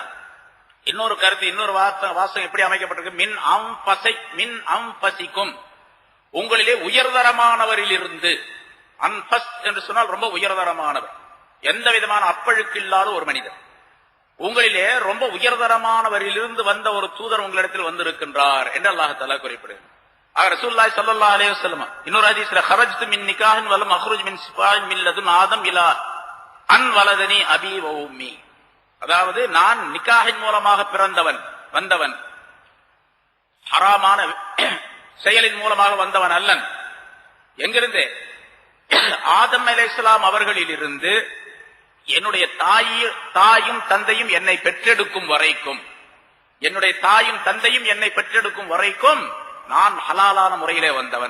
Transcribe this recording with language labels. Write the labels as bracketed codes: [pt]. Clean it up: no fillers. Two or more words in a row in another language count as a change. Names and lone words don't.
[ta] இன்னொரு கருத்து, இன்னொரு வாசகம் எப்படி அமைக்கப்பட்டிருக்கு, [ar] من أنفسكم, [ta] உங்களிலே உயர்தரமானவரில் இருந்து. அன்பஸ் என்று சொன்னால் ரொம்ப உயர்தரமானவர், எந்த விதமான அப்பழுக்கு இல்லாத ஒரு மனிதர். உங்களிலே ரொம்ப உயர்தரமானவரிலிருந்து வந்த ஒரு தூதர் உங்களிடத்தில் வந்திருக்கின்றார் என்று [ar] الله تعالى [ta] குறிப்பிடுகிறார். [ar] رسول الله صلى الله عليه وسلم [ta] இன்னொரு ஹதீஸ்ல [ar] خرجت من نكاح ولم اخرج من سفاح من لدن آدم الى ان ولدني ابي وامي. [ta] அதாவது நான் நிக்காஹின் மூலமாக வந்தவன் ஹராமான செயலின் மூலமாக வந்தவன் அல்லன். எங்கிருந்து? ஆதம் அலைஹிஸ்ஸலாம் அவர்களிலிருந்து என்னுடைய தாயும் தந்தையும் என்னை பெற்றெடுக்கும் வரைக்கும் நான் ஹலாலான முறையிலே வந்தவன்.